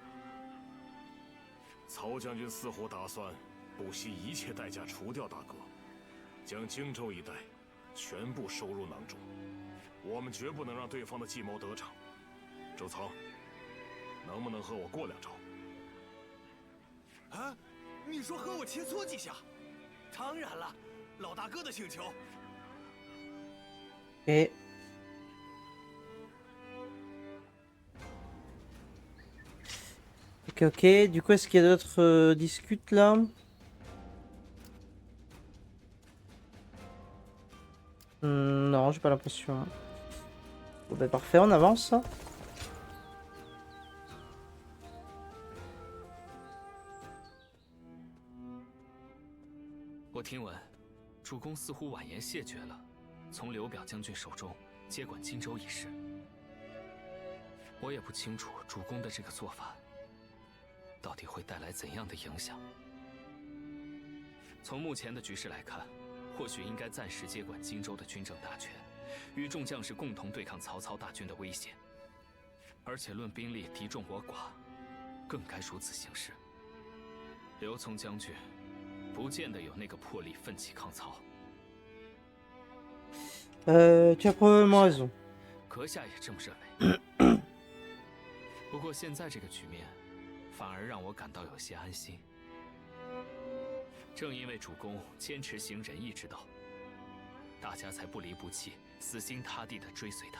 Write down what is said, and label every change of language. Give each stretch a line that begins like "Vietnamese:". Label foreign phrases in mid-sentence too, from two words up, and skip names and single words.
Chinese: 曹将军似乎打算不惜一切代价除掉大哥，将荆州一带全部收入囊中。我们绝不能让对方的计谋得逞。周仓，能不能和我过两招？啊，你说和我切磋几下？当然了，老大哥的请求。
French: Et ok, ok. Du coup, est-ce qu'il y a d'autres disputes là? Non, j'ai pas l'impression. Bon, bah parfait, on avance.
Chinese: 我听闻，主公似乎婉言谢绝了从刘表将军手中接管荆州一事。我也不清楚主公的这个做法到底会带来怎样的影响。从目前的局势来看，或许应该暂时接管荆州的军政大权，与众将士共同对抗曹操大军的威胁。而且论兵力敌众我寡，更该如此行事。刘琮将军不见得有那个魄力奋起抗曹。
French: Tu as probablement raison.
Chinese: 阁下也这么认为？不过现在这个局面，反而让我感到有些安心。正因为主公坚持行仁义之道，大家才不离不弃、死心塌地地追随他。